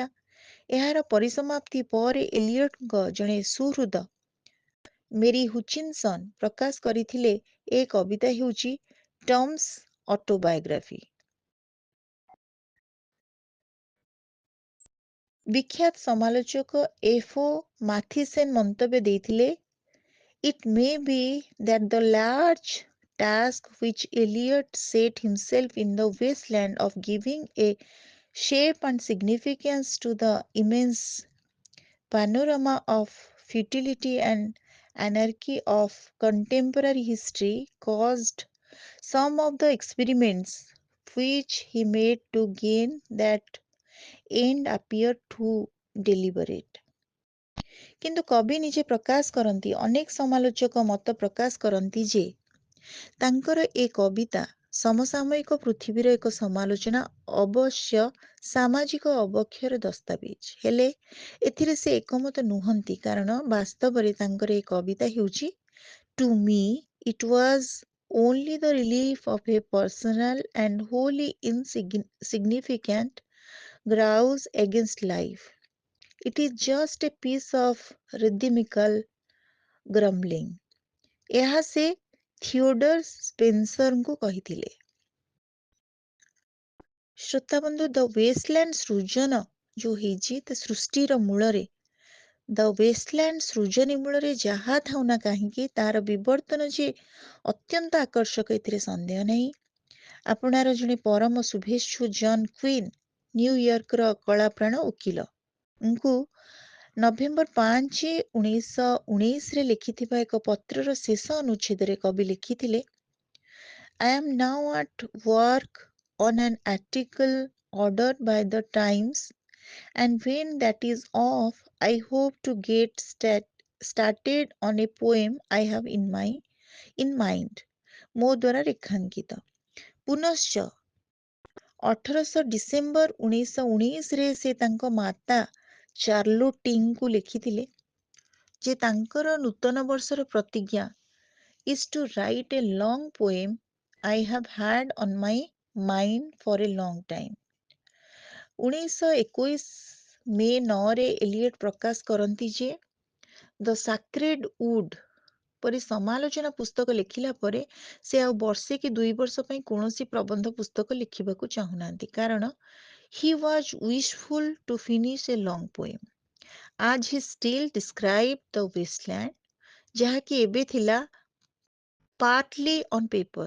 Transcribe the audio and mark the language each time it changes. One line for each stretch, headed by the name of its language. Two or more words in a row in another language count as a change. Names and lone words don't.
Odia: ଏହାର ପରିସମାପ୍ତି ପରେ ଏଲିୟଟଙ୍କ ଜଣେ ସୁହୃଦ ମେରୀ ହୁଚିନସନ୍ ପ୍ରକାଶ କରିଥିଲେ ଏ କବିତା ହେଉଛି
English: Tom's autobiography.
Odia: ବିଖ୍ୟାତ ସମାଲୋଚକ ଏଫ. ଓ. ମାଥିସେନ ମନ୍ତବ୍ୟ ଦେଇଥିଲେ,
English: "It may be that the large task which Eliot set himself in the wasteland of giving a shape and significance to the immense panorama of futility and anarchy of contemporary history caused some of the experiments which he made to gain that end appear too deliberate."
Odia: କିନ୍ତୁ କବି ନିଜେ ପ୍ରକାଶ କରନ୍ତି, ଅନେକ ସମାଲୋଚକ ମତ ପ୍ରକାଶ କରନ୍ତି ଯେ ତାଙ୍କର ଏ କବିତା ସମସାମୟିକ ପୃଥିବୀର ଏକ ସମାଲୋଚନା, ଅବଶ୍ୟ ସାମାଜିକ ଅବକ୍ଷୟର ଦସ୍ତାବିଜ। ହେଲେ ଏଥିରେ ସେ ଏକମତ ନୁହନ୍ତି, କାରଣ ବାସ୍ତବରେ ତାଙ୍କର ଏ କବିତା ହେଉଛି
English: "To me it was only the relief of a personal and wholly insignificant grouse against life. It is just a piece of rhythmical grumbling."
Odia: ଏହା ସେ ଥିଓଡର ସ୍ପେନ୍ସରଙ୍କୁ କହିଥିଲେ। ଶ୍ରୋତାବନ୍ଧୁ, ଦ ୱେଷ୍ଟଲ୍ୟାଣ୍ଡ ସୃଜନ ଯୋଉ ହେଇଛି, ତା ସୃଷ୍ଟିର ମୂଳରେ ଦ ୱେଷ୍ଟଲ୍ୟାଣ୍ଡ ସୃଜନୀ ମୂଳରେ ଯାହା ଥାଉ ନା କାହିଁକି ତାର ବିବର୍ତ୍ତନ ଯେ ଅତ୍ୟନ୍ତ ଆକର୍ଷକ, ଏଥିରେ ସନ୍ଦେହ ନାହିଁ। ଆପଣାର ଜଣେ ପରମ ଶୁଭେଚ୍ଛୁ ଜନ୍ କୁଇନ୍, ନ୍ୟୁୟର୍କର କଳାପ୍ରାଣ ଓକିଲଙ୍କୁ ନଭେମ୍ବର 5, 1919ରେ ଲେଖିଥିବା ଏକ ପତ୍ରର ଶେଷ ଅନୁଚ୍ଛେଦରେ କବି ଲେଖିଥିଲେ,
English: "I am now at work on an article ordered by the Times, and when that is off, I hope to get started on a poem I have in mind."
Odia: ମୋ ଦ୍ୱାରା ରେଖାଙ୍କିତ। ପୁନଶ୍ଚ 18 ଡିସେମ୍ବର 1919ରେ ସେ ତାଙ୍କ ମାତା ଚାର୍ଲୋଟିଙ୍କୁ ଲେଖିଥିଲେ ଯେ ତାଙ୍କର ନୂତନ ବର୍ଷର ପ୍ରତିଜ୍ଞା
English: is to write a long poem I have had on my mind for a long time.
Odia: 1921 ମେ 9ରେ ଏଲିୟଟ ପ୍ରକାଶ କରନ୍ତି ଯେ ଦ ସାକ୍ରେଡ୍ ଉଡ୍ ପରି ସମାଲୋଚନା ପୁସ୍ତକ ଲେଖିଲା ପରେ ସେ ଆଉ ବର୍ଷେ କି 2 ବର୍ଷ ପାଇଁ କୌଣସି ପ୍ରବନ୍ଧ ପୁସ୍ତକ ଲେଖିବାକୁ ଚାହୁଁନାହାନ୍ତି, କାରଣ
English: he was wishful to finish a long poem as he still described the wasteland,
Odia: ଯାହାକି ଏବେ ଥିଲା
English: partly on paper।